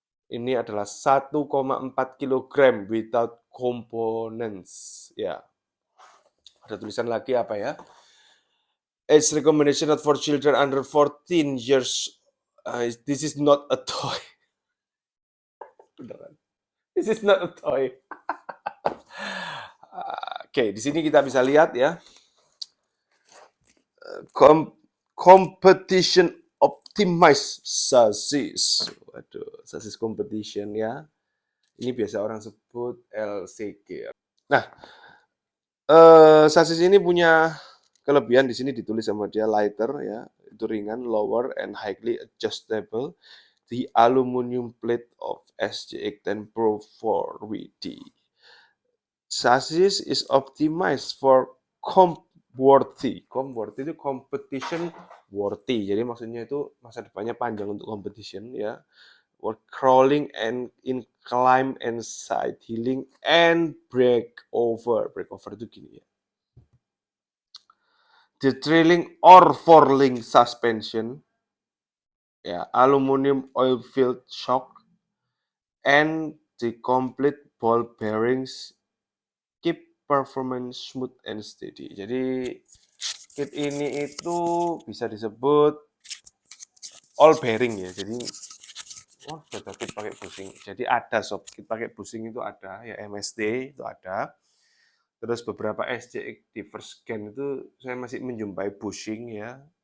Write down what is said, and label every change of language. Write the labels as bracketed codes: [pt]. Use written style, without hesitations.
[id] Ini adalah 1,4 kg [en] without components. [id] Ya. Ada tulisan lagi apa ya? [en] Age recommendation not for children under 14 years. This is not a toy. Beneran. This is not a toy. [id] Oke, di sini kita bisa lihat ya. [en] Competition optimized chassis. [id] Waduh, chassis competition ya. Ini biasa orang sebut LCG. Nah, chassis ini punya kelebihan, di sini ditulis sama dia lighter ya, itu ringan, [en] lower and highly adjustable. The aluminum plate of SCX10 Pro 4WD. Chassis is optimized for comp worthy. [id] Comp worthy itu competition worthy. Jadi maksudnya itu masa depannya panjang untuk competition ya. [en] Crawling and incline and side healing and breakover. [id] Breakover itu gini ya. [en] The trailing or four-link suspension, ya, aluminum oil-filled shock, and the complete ball bearings keep performance smooth and steady. [id] Jadi kit ini itu bisa disebut all bearing ya. Jadi sudah kit pakai bushing. Jadi ada sob, kit pakai bushing itu ada ya, MSD itu ada. Terus beberapa SCX di first gen itu saya masih menjumpai bushing ya.